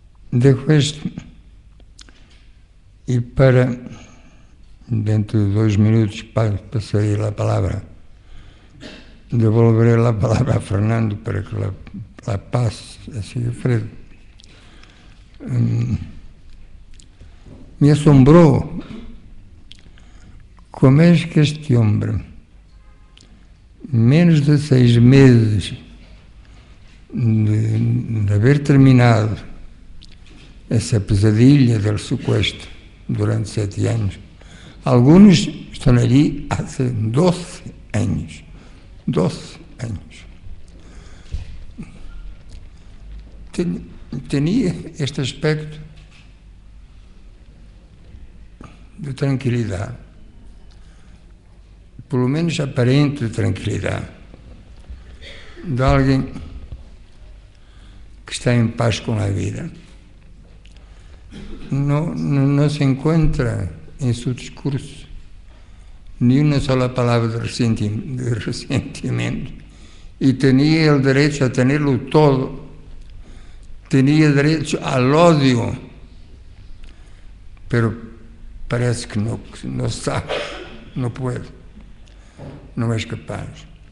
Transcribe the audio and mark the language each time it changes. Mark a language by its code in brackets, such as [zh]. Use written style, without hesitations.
[es] Dejo esto y para, dentro de 2 minutos, pasaré la palabra. Devolveré la palabra a Fernando para que la pase a Sigifredo. Me asombró como es que este hombre, menos de 6 meses de haber terminado [pt] essa pesadilha del sequestro durante 7 anos, alguns estão ali há 12 anos. 12 anos. Tinha este aspecto de tranquilidade, pelo menos aparente tranquilidade, de alguém que está em paz com a vida. [es] No se encuentra en su discurso ni una sola palabra de resentimiento, y tenía el derecho a tenerlo todo, tenía derecho al odio, pero parece que no sabe, no puede, no es capaz.